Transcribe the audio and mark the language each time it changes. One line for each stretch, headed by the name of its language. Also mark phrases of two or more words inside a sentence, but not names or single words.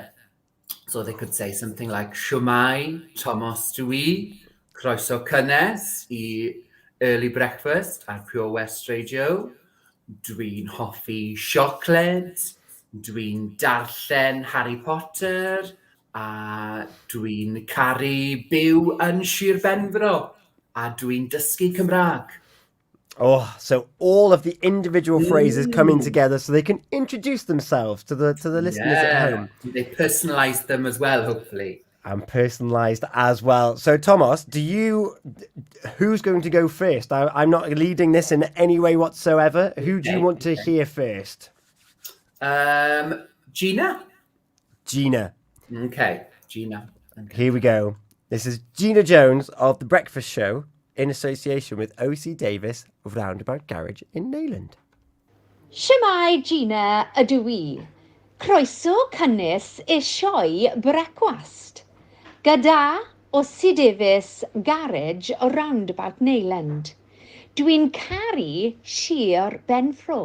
English: So they could say something like,
Welsh: Siwmai, Tomos dwi, croeso cynnes I early breakfast at Pure West Radio. Dwi'n hoffi siocled. Dwi'n darllen Harry Potter. A dwi'n caru byw yn Sir Benfro. A dwi'n dysgu Cymraeg.
English: Oh, so all of the individual phrases coming together so they can introduce themselves to the listeners at home. They personalise them as well, hopefully. And personalised as well. So, Tomos, who's going to go first? I'm not leading this in any way whatsoever. Who do you want to hear first? Gina? Gina. Okay, Gina. Okay. Here we go. This is Gina Jones of The Breakfast Show in association with O.C. Davies of Roundabout Garage in Neyland.
Welsh: Siwmai Gina ydw I. Croeso cynnes I sioe brecwast. Gyda O.C. Davies Garage o Roundabout Neyland. Dwi'n caru Sir Benfro.